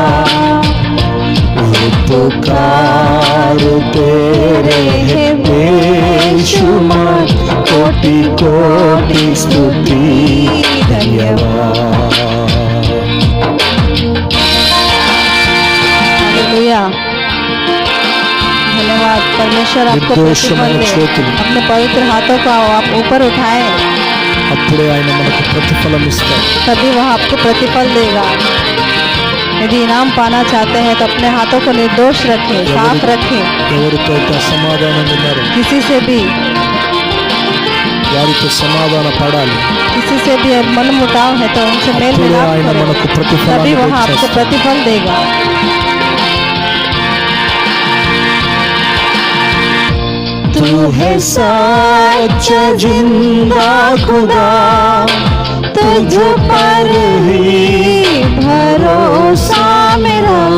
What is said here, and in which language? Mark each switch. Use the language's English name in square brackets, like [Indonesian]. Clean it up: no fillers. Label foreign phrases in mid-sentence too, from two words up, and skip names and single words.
[Hindi] उपकार तेरे है बेशुमार, कोटि कोटि स्तुति धन्यवाद। हालेलुया, धन्यवाद। परमेश्वर आपको प्रतिफल दे। अपने पवित्र हाथों को आप ऊपर उठाएं, [Telugu] అప్పుడే ఆయన మనకు ప్రతిఫలం ఇస్తాడు. [Hindi] तभी वह आपको प्रतिफल देगा। यदि इनाम पाना चाहते हैं तो अपने हाथों को निर्दोष रखें, साफ रखें। [Telugu] ఎవరితో అయితే అసమాధానం ఉన్నారో [Hindi] किसी से भी [Telugu] వారితో సమాధాన పడాలి. [Hindi] किसी से भी मन मुटाव है तो उनसे मेल [Telugu] అప్పుడే [Hindi] मिलाप [Telugu] ఆయన [Hindi] करें, [Telugu] మనకు ప్రతిఫలాన్ని [Hindi] तभी वह आपको [Telugu] ఇచ్చేస్తాడు. [Hindi] प्रतिफल देगा। तू है सच्चा जिंदा खुदा, तुझ पर ही भरोसा मेरा।